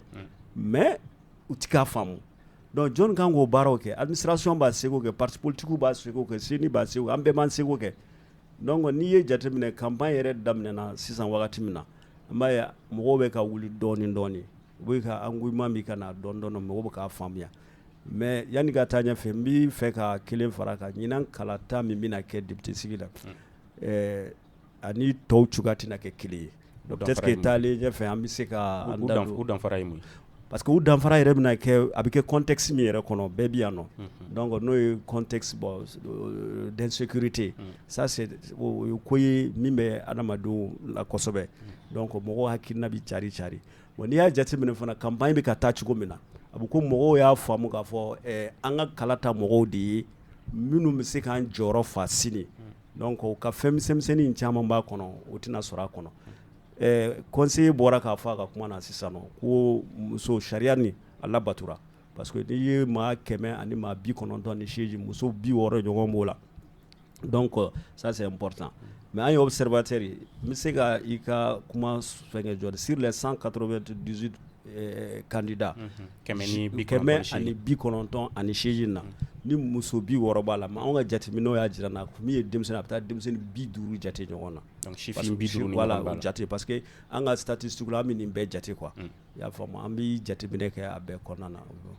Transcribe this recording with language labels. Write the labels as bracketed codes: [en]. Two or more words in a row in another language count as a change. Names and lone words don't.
[bm] mais u tɛ k'a faamu donc jɔn kan k'o baaraw kɛ administration b'a seko kɛ [fr] parti politique [bm] b'a seko kɛ CENI b'a seko an bɛɛ b'an seko kɛ donc n'i ye jateminɛ campagne yɛrɛ daminɛna sisan wagati min na an b'a ye mɔgɔw bɛ ka wuli dɔɔni dɔɔni u bɛ ka engouillement min ka na dɔɔni dɔɔni mɔgɔw bɛ k'a faamuya mais yanni ka taa ɲɛfɛ n b'i fɛ ka kelen fara kan ɲinan kalata min bɛna kɛ député sigi la ani tɔw cogoya tɛna kɛ kelen ye [fr] donc peut-être que [bm] taalen ɲɛfɛ an bɛ se ka an da don u danfara ye mun ye [fr] parce que [bm] u danfara yɛrɛ bɛna kɛ a bɛ kɛ contexte min yɛrɛ kɔnɔ bɛɛ bɛ yan nɔ donc n'o ye [fr] contexte bon d'insécurité ça c'est [bm] o ye ko ye min bɛ adamadenw la kosɛbɛ donc mɔgɔw hakilina bɛ cari bon n'i y'a jateminɛ fana campagne bɛ ka taa cogo min na a bɛ ko mɔgɔw y'a faamu k'a fɔ an ka kala ta mɔgɔw de ye minnu bɛ se k'an jɔyɔrɔ fa sini donc o ka fɛn misɛnnin caman b'a kɔnɔ o tɛna sɔrɔ a kɔnɔ conseiller bɔra k'a fɔ a ka kuma na sisan nɔ ko muso sariya nin a labatura [fr] parce que [bm] n'i ye maa 100 ani maa 98 muso 60 ɲɔgɔn b'o la [fr] donc ça c'est important mais [bm] an ye observateur ye n bɛ se ka i ka kuma fɛngɛ jɔ [fr] sur les 198 candidats [bm] kɛmɛ ani 98 na ni muso 60 b'a la mais anw ka jateminɛw y'a jira na min ye denmisɛnnin a bɛ taa denmisɛnnin 50 jate ɲɔgɔn na [fr] donc chiffre 50 [bm] voilà o jate [fr] parce que [bm] an ka statistique la an bɛ nin bɛɛ jate quoi i y'a faamu an bɛ jateminɛ kɛ a bɛɛ kɔnɔna na